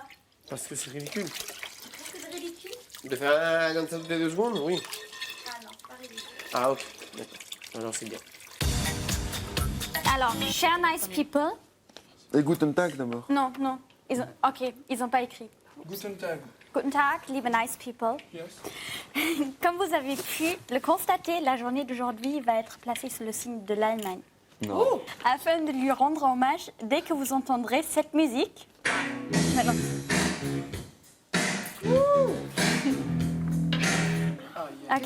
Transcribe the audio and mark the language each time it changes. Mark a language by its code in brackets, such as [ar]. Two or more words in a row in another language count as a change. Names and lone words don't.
[fr] Parce que c'est ridicule. Est-ce que c'est ridicule? De faire comme ça toutes les 2 secondes, oui. Ah non, pas ridicule. Ah ok, d'accord. Alors c'est bien. Alors, chers [en] Nice People. [fr] Et [de] Guten Tag [fr] d'abord. Non, ok, ils n'ont pas écrit. [de] Guten Tag. Guten Tag, liebe [en] Nice People. Yes. [fr] Comme vous avez pu le constater, la journée d'aujourd'hui va être placée sous le signe de l'Allemagne. Non. Oh, afin de lui rendre hommage, dès que vous entendrez cette musique... Maintenant. Ok.